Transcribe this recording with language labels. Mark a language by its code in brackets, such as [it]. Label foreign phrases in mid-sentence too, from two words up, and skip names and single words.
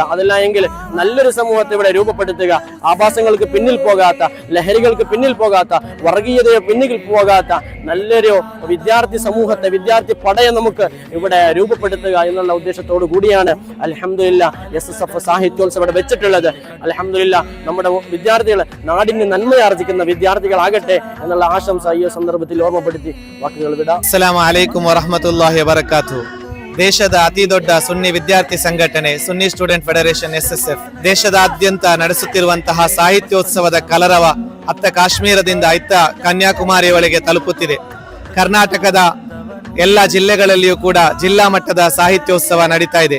[ml] അതല്ല എങ്കിൽ നല്ലൊരു സമൂഹത്തെ ഇവിടെ രൂപപ്പെടുത്തുക. ആഭാസങ്ങൾക്ക് പിന്നിൽ പോകാത്ത, ലഹരികൾക്ക് പിന്നിൽ പോകാത്ത, വർഗീയതയെ പിന്നിൽ പോകാത്ത നല്ലൊരു വിദ്യാർത്ഥി സമൂഹത്തെ, വിദ്യാർത്ഥി പടയെ നമുക്ക് ഇവിടെ രൂപപ്പെടുത്തുക എന്നുള്ള ഉദ്ദേശത്തോടു കൂടിയാണ് അൽഹംദുലില്ലാ എസ്എസ്എഫ് സാഹിത്യോത്സവം ഇവിടെ വെച്ചിട്ടുള്ളത്. അൽഹംദുലില്ലാ നമ്മുടെ വിദ്യാർത്ഥികൾ നാടിന് നന്മയാർജിക്കുന്ന വിദ്യാർത്ഥികളാകട്ടെ എന്നുള്ള ആശംസ ഈ സന്ദർഭത്തിൽ ഓർമ്മപ്പെടുത്തി വാക്കുകൾ വിടാം. [ar] السلام عليكم ورحمة الله وبركاته. [kn] ದೇಶದ ಅತಿ ದೊಡ್ಡ ಸುನ್ನಿ ವಿದ್ಯಾರ್ಥಿ ಸಂಘಟನೆ ಸುನ್ನಿ ಸ್ಟೂಡೆಂಟ್ ಫೆಡರೇಷನ್ ಎಸ್ಎಸ್ಎಫ್ ದೇಶದಾದ್ಯಂತ ನಡೆಸುತ್ತಿರುವಂತಹ ಸಾಹಿತ್ಯೋತ್ಸವದ ಕಲರವ ಅತ್ತ ಕಾಶ್ಮೀರದಿಂದ ಇತ್ತ ಕನ್ಯಾಕುಮಾರಿಯವರೆಗೆ ತಲುಪುತ್ತಿದೆ. ಕರ್ನಾಟಕದ ಎಲ್ಲ ಜಿಲ್ಲೆಗಳಲ್ಲಿಯೂ ಕೂಡ ಜಿಲ್ಲಾ ಮಟ್ಟದ ಸಾಹಿತ್ಯೋತ್ಸವ ನಡೀತಾ ಇದೆ.